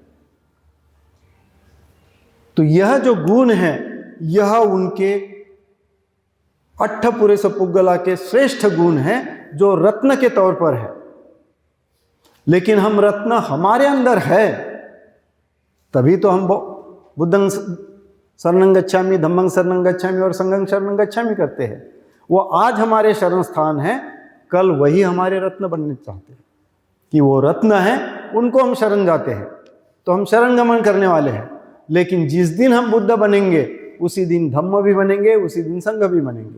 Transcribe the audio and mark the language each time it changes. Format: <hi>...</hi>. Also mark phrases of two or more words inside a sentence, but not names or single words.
<hi>तो यह जो गुण है, यह उनके 8</hi> <pi>पुरुष पुग्गला</pi> <hi>के श्रेष्ठ गुण हैं, जो रत्न के तौर पर है। लेकिन हम रत्न हमारे अंदर है, तभी तो हम</hi> <pi>बुद्धं शरणं गच्छामि, धम्मं शरणं गच्छामि</pi> <hi>और</hi> <pi>संघं शरणं गच्छामि</pi> <hi>करते हैं। वो आज हमारे शरण स्थान है, कल वही हमारे रत्न बनने चाहते हैं कि वो रत्न है, उनको हम शरण जाते हैं, तो हम शरण गमन करने वाले हैं। लेकिन जिस दिन हम बुद्ध बनेंगे, उसी दिन धम्म भी बनेंगे, उसी दिन संघ भी बनेंगे।</hi>